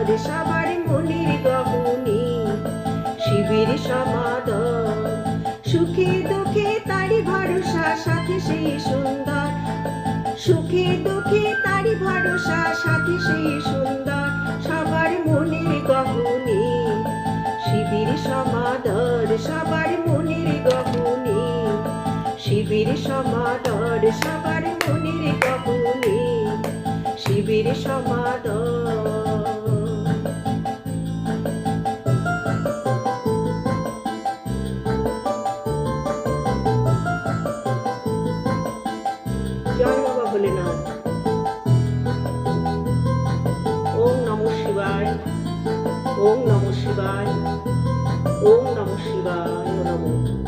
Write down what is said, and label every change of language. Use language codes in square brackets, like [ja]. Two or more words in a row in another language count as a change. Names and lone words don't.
[bn] সবার মনের গহনে, শিবির সমাদর সুখে দুঃখে তারি ভরসা, সাথে সেই সুন্দর সুখে দুঃখে তারি ভরসা, সাথে সেই সুন্দর সবার মনের গহনে, শিবির সমাদর সবার মনের গহনে, শিবির সমাদর সবার মনের গহনে, শিবির সমাদর। জয় বাবা ভোলেনাথ। [sa] ওম নমঃ শিবায়, ওম নমঃ শিবায়, ওম নমঃ শিবায়, নমঃ।